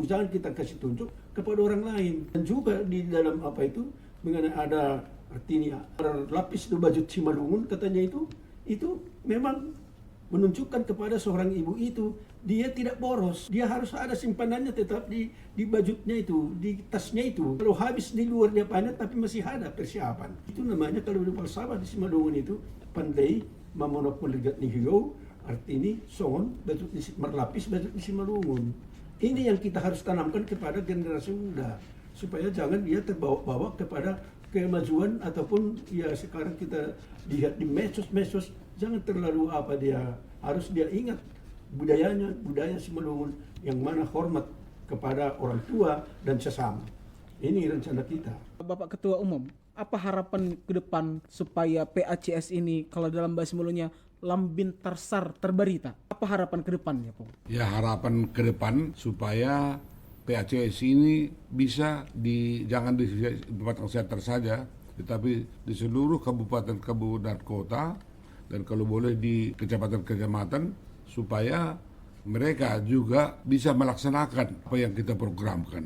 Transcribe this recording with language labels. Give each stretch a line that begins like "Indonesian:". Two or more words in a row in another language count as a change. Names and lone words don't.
Indonesian: Jangan kita kasih tunjuk kepada orang lain. Dan juga di dalam apa itu, mengenai ada artinya, ada lapis di baju Simalungun katanya itu memang menunjukkan kepada seorang ibu itu dia tidak boros, dia harus ada simpanannya tetap di bajutnya itu, di tasnya itu. Kalau habis di luar dia panen tapi masih ada persiapan. Itu namanya kalau di falsafah di Simalungun itu pandai
Batak Simalungun: memonop meligat ni hiu,
Indonesian: artinya songon bajut di merlapis bajut di Simalungun. Ini yang kita harus tanamkan kepada generasi muda supaya jangan dia terbawa-bawa kepada kemajuan ataupun ya sekarang kita lihat di medsos, jangan terlalu dia harus dia ingat budaya Simalungun yang mana hormat kepada orang tua dan sesama. Ini rencana kita. Bapak Ketua Umum, apa harapan ke depan supaya PACS ini kalau dalam bahasa Simalungnya
Batak Simalungun: lambin tarsar terbarita?
Indonesian: Apa harapan ke depannya, Pak? Ya, harapan ke depan supaya PACS ini bisa jangan di Pematang Siantar saja, tetapi di seluruh kabupaten dan kota, dan kalau boleh di kecamatan-kecamatan, supaya mereka juga bisa melaksanakan apa yang kita programkan.